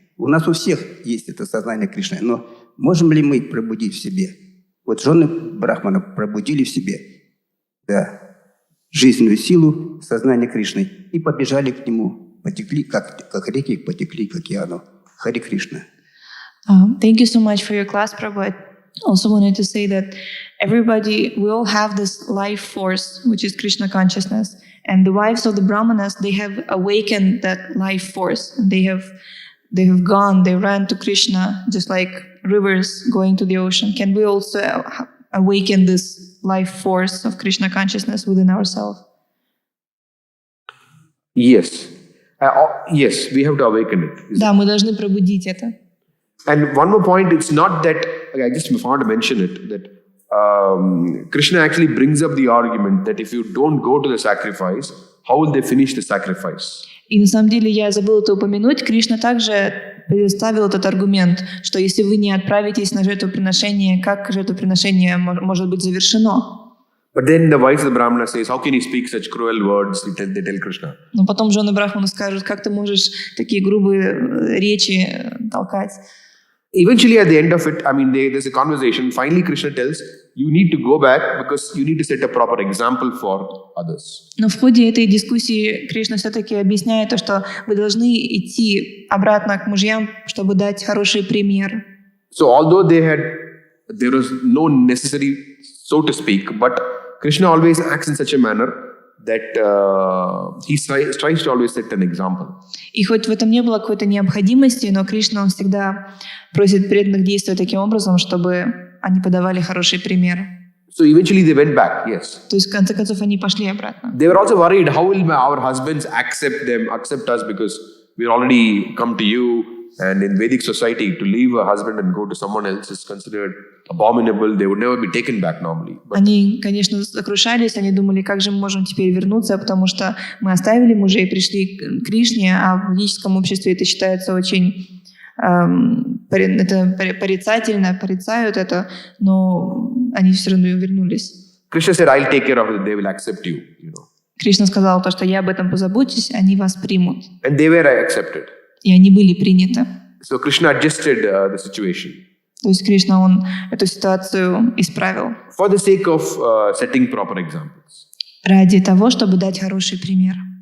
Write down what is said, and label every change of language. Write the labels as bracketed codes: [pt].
[ru] У нас у всех есть это сознание Кришны, но можем ли мы пробудить в себе? Вот жены Брахмана пробудили в себе, да, жизненную силу сознания Кришны и побежали к нему, потекли, как реки потекли к океану. Хари Кришна. [en] Thank you so much for your class, Prabhu. I also wanted to say that we all have this life force, which is Krishna consciousness. And the wives of the Brahmanas, they have awakened that life force. They have gone, they ran to Krishna, just like rivers going to the ocean. Can we also awaken this life force of Krishna consciousness within ourselves? Yes. Yes, we have to awaken it. [ru] Да, мы должны пробудить это. [en] And one more point, it's not that, I just want to mention it, that Krishna actually brings up the argument that if you don't go to the sacrifice, how will they finish the sacrifice? [ru] И на самом деле я забыла это упомянуть, Кришна также представил этот аргумент, что если вы не отправитесь на жертвоприношение, как жертвоприношение может быть завершено? [en] But then the wives of the Brahmana says, how can he speak such cruel words? They tell Krishna. [ru] Но потом жены Брахмана скажут, как ты можешь такие грубые речи толкать? [en] Eventually, at the end of it, there's a conversation. Finally, Krishna tells, you need to go back because you need to set a proper example for others. [ru] Но в ходе этой дискуссии Кришна все-таки объясняет то, что вы должны идти обратно к мужьям, чтобы дать хороший пример. [en] So, although there was no necessary, so to speak, but Krishna always acts in such a manner that he tries to always set an example. [ru] И хоть в этом не было какой-то необходимости, но Кришна, он всегда просит преданных действовать таким образом, чтобы они подавали хороший пример. [en] So eventually they went back, yes. [ru] То есть в конце концов они пошли обратно. [en] They were also worried, how will our husbands accept us because we're already come to you, and in Vedic society to leave a husband and go to someone else is considered abominable. They would never be taken back normally. But [ru] они, конечно, сокрушались, они думали, как же мы можем теперь вернуться, потому что мы оставили мужей, пришли к Кришне, а в ведическом обществе это считается очень это порицают это, но они все равно вернулись. [en] Krishna said, I'll take care of it, they will accept you, [ru] Кришна сказал то, что я об этом позабочусь, они вас примут. [en] And they were accepted. [ru] И они были приняты. [en] So Krishna adjusted the situation. [ru] То есть Кришна, он эту ситуацию исправил. [en] For the sake of setting proper examples. [ru] Ради того, чтобы дать хороший пример.